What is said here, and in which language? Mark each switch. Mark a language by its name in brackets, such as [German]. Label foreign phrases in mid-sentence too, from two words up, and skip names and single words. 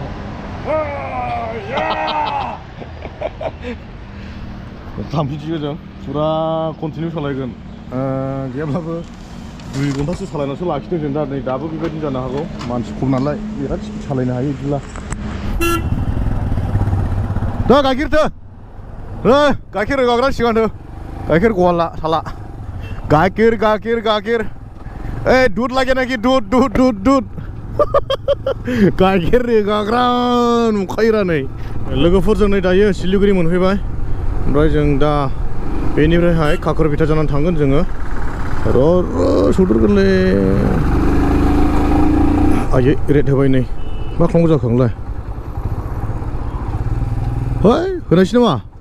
[Bodo] थांफिनसिगोन जों फुरा कन्टिनिउ सालायगोन गैयाब्लाबो 2 घन्टासो सालायनासो लाखिदों जों दा नै दाबो बेबायदिनो जानो हागौ मानसि खम नालाय बिराद स्पिड सालायनो हायो बिदिब्ला दा गाइखेरथो गाइखेर रोगाग्रा सिगांथो गाइखेर गवाला साला गाइखेर गाइखेर गाइखेर ए दूध लागे नाखि दूध दूध दूध दूध गाइखेर रोगाग्रा नुखायोरा नै लोगोफोरजों नै दायो सिलिगुरि मोनफैबाय ओमफ्राय जों दा बेनिफ्रायहाय काकरबिथा जानानै थांगोन जोङो र' सौदोरगोनलै आयै रेड होबाय नै मा खालामनांगौ जाखो आंलाय है होनायसै नामा